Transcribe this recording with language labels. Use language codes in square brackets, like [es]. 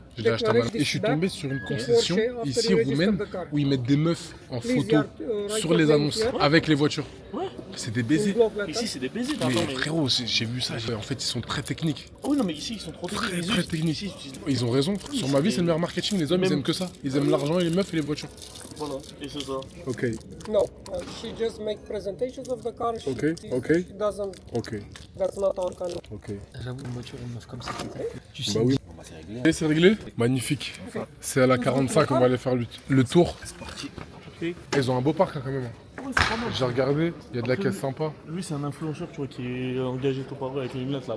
[fr] Je l'ai acheté à Mal. Et je suis tombé sur une concession ici roumaine où ils mettent des meufs en photo sur les annonces avec les voitures. C'est des baisers. Ici, c'est des baisers. Mais frérot, j'ai vu ça. En fait, ils sont très techniques. Oui, non, mais ici, ils sont trop techniques. Très techniques. Ils ont raison. Sur ma vie, c'est le meilleur marketing. Les hommes, ils aiment que ça. Ils aiment l'argent et les meufs et les voitures. Voilà, et c'est ça. Ok. [en] No, she just make presentations of the car. Ok, ok. She doesn't. Ok. That's not our kind of. Ok. [fr] J'avoue, une voiture, une meuf comme ça, tu sais. Bah oui. Et c'est réglé? Magnifique. C'est à la 45 qu'on va aller faire le tour. C'est parti. Ils ont un beau parc hein, quand même. J'ai regardé, il y a de la caisse sympa. Lui, c'est un influenceur, tu vois, qui est engagé tout par eux avec les lunettes là.